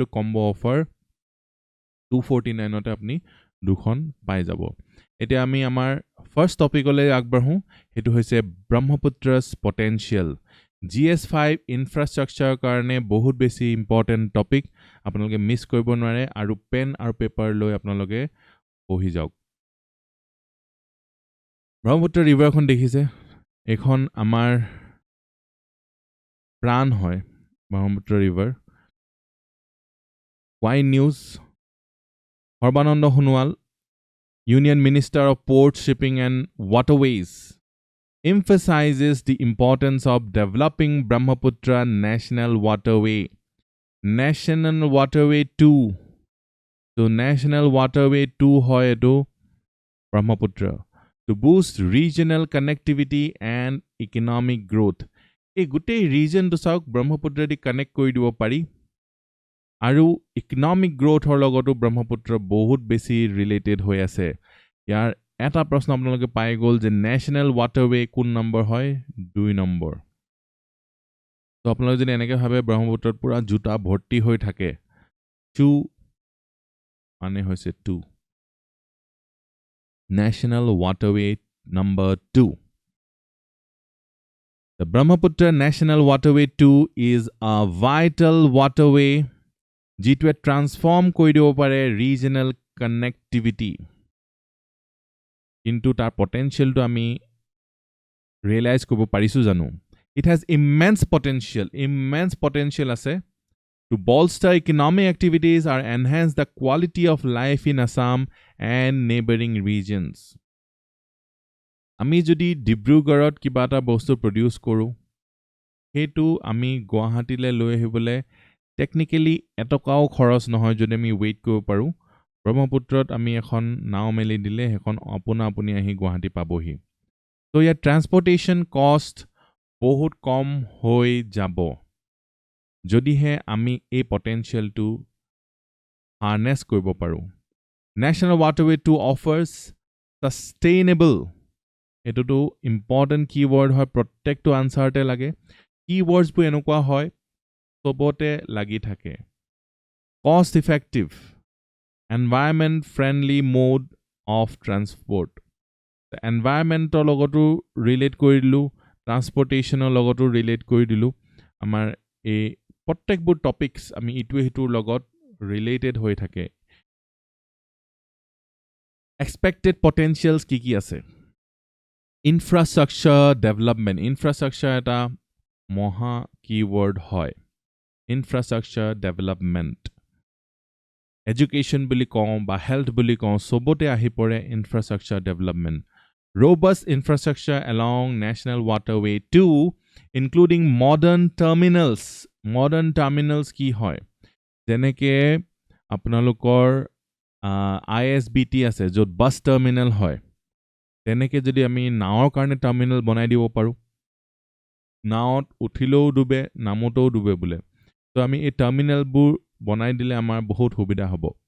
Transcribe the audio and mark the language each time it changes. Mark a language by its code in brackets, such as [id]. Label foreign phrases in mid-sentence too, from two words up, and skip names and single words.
[en] combo offer [as] 249 তে আপুনি দুখন পাই যাব এতিয়া আমি আমাৰ ফাৰ্স্ট টপিকলৈ আগবাঢ়ো হেতু হৈছে ব্ৰহ্মপুত্ৰছ [en] potential GS5 infrastructure [as] কাৰণে বহুত বেছি [en] important topic [as] আপোনালোকে মিছ কৰিব নোৱাৰে আৰু পেন আৰু পেপাৰ লৈ আপোনালোকে পঢ়ি যাওক ব্ৰহ্মপুত্ৰ ৰিভাৰখন দেখিছে এখন আমাৰ প্ৰাণ হয় ব্ৰহ্মপুত্ৰ ৰিভাৰ [en] ওয়াই নিউজ সৰ্বানন্দ সোণোৱাল Union Minister of Ports, Shipping and Waterways emphasizes the importance of developing Brahmaputra National Waterway 2 so National Waterway 2 [as] হয় এইটো [en] Brahmaputra to boost regional connectivity and economic growth [as] এই গোটেই ৰিজিয়ন তো চাওক ব্ৰহ্মপুত্ৰ দি কানেক্ট কৰি দিব পাৰি আৰু ইকনমিক গ্ৰোথৰ লগতো ব্ৰহ্মপুত্ৰ বহুত বেছি ৰিলেটেড হৈ আছে ইয়াৰ এটা প্ৰশ্ন আপোনালোকে পাই গ'ল যে [en] national waterway [as] কোন নম্বৰ হয় 2 নম্বৰ তো আপোনালোকে যদি এনেকৈ ভাবে ব্ৰহ্মপুত্ৰত পুৰা জুতা ভৰ্তি হৈ থাকে 2 মানে হৈছে [en] 2 National Waterway number 2. The Brahmaputra National Waterway 2 is a vital waterway [as] যিটোৱে ট্ৰান্সফৰ্ম কৰি দিব পাৰে [en] regional connectivity [as] কিন্তু তাৰ পটেনশিয়েলটো আমি ৰিয়েলাইজ কৰিব পাৰিছো জানো [en] it has immense potential আছে to bolster economic activities or enhance the quality of life in Assam and neighboring regions [as] আমি যদি ডিব্ৰুগড়ত কিবা এটা বস্তু প্ৰডিউস কৰো হেতু আমি গুৱাহাটীলৈ লৈ আহিবলে টেকনিক্যালি এটকাও খৰচ নহয় যদি আমি ওয়েট কৰিব পাৰো ব্ৰহ্মপুত্ৰত আমি এখন নাও মেলি দিলে এখন আপুনি আহি গুৱাহাটী পাবহি তো ইয়াৰ ট্ৰান্সপোৰ্টেশন কষ্ট বহুত কম হৈ যাব যদিহে আমি এই পটেনশিয়েলটো হাৰ্নেস কৰিব পাৰো [en] National Waterway 2 offers sustainable [as] এটোটো [en] important keyword [as] হয় প্ৰত্যেকটো আনসাৰতে লাগে কিৱৰ্ডছ বোৰ এনেকুৱা হয় সবতে লাগি থাকে [en] cost effective environment friendly mode of transport [as] environmental লগতো ৰিলেট কৰি দিলো ট্ৰান্সপোৰ্টেশনৰ লগতো ৰিলেট কৰি দিলো আমাৰ এই প্ৰত্যেকবোৰ টপিকস আমি ইটোৱে হিটোৰ লগত ৰিলেটেড হৈ থাকে [en] expected potentials [as] কি আছে [en] infrastructure infrastructure [as] এটা মহা [en] keyword হয় infrastructure development education [as] বুলি কওঁ বা [en] health [as] বুলি কওঁ সবতে আহি পৰে [en] infrastructure development robust infrastructure along National Waterway 2 including modern [as] terminals কি হয় যেনেকে আপোনালোকৰ ISBT আছে য'ত [en] bus terminal [as] হয় তেনেকে যদি আমি নাওৰ কাৰণে টাৰ্মিনাল বনাই দিব পাৰো নাওত উঠিলেও ডুবে নামতেও ডুবে বোলে তো আমি এই টাৰ্মিনালবোৰ বনাই দিলে আমাৰ বহুত সুবিধা হ'ব